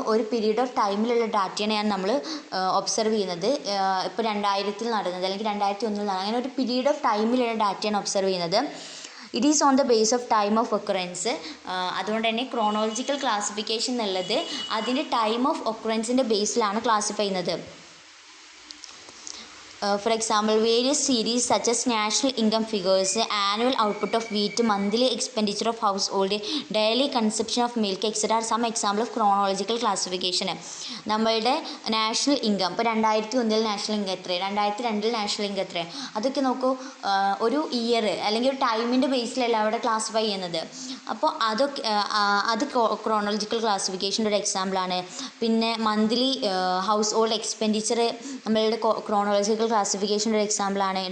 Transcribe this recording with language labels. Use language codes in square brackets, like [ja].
[ml] ഒരു period of ടൈമിലുള്ള ഡാറ്റയാണ് നമ്മൾ ഒബ്സർവ് ചെയ്യുന്നത്. ഇപ്പോൾ 2000 നടന്നത് അല്ലെങ്കിൽ 2001 നടന്നത് അങ്ങനെ ഒരു പീരീഡ് ഓഫ് ടൈമിലുള്ള ഡാറ്റയാണ് ഒബ്സർവ് ചെയ്യുന്നത്. [en] It is on the base of time of occurrence. [ml] അതുകൊണ്ട് തന്നെ ക്രോണോളജിക്കൽ ക്ലാസിഫിക്കേഷൻ എന്നുള്ളത് അതിൻ്റെ ടൈം ഓഫ് ഒക്കറൻസിൻ്റെ ബേസിലാണ് ക്ലാസിഫൈ ചെയ്യുന്നത്. [en] For example, various series such as national income figures, annual output of wheat, monthly expenditure of household, daily consumption of milk, etc. are some example of chronological classification. [ml] നമ്മളുടെ national income ഇപ്പോൾ 2001 national income എത്രയാണ്, 2002 national income എത്രയാണ്, അതൊക്കെ നോക്കൂ. ഒരു year അല്ലെങ്കിൽ ഒരു ടൈമിൻ്റെ ബേസിലല്ല അവിടെ ക്ലാസിഫൈ ചെയ്യുന്നത്. അപ്പോൾ അതൊക്കെ അത് ക്രോണോളജിക്കൽ ക്ലാസിഫിക്കേഷൻ്റെ ഒരു എക്സാമ്പിളാണ്. പിന്നെ മന്ത്ലി ഹൗസ് ഹോൾഡ് എക്സ്പെൻഡിച്ചർ നമ്മളുടെ ക്രോണോളജിക്കൽ ക്ലാസിഫിക്കേഷൻ്റെ ഒരു എക്സാമ്പിളാണ്.